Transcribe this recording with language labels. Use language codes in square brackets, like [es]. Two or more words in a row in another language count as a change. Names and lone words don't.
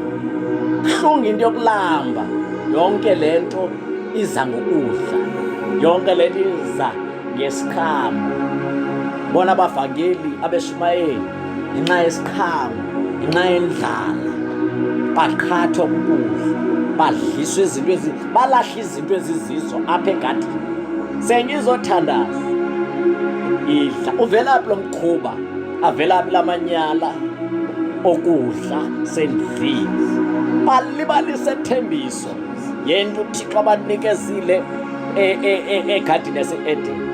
[zu] Kuhlungu into yokulamba. Yonke lento iza ngokudla, yonke lento iza ngesikhama. Bona abavangeli abeshumayeli ngenxa yesikhama, ngenxa yendlala baqhathwa ukudla, badliswe izinto balahle izinto ezizizo apha egadini. Sengizothandaza, idla. Uvelaphi lo mkhuba? Avelaphi lamanyala okudla sendlini? Balibalise thembiso yento uThixo abanikezile egadini yase-Edeni.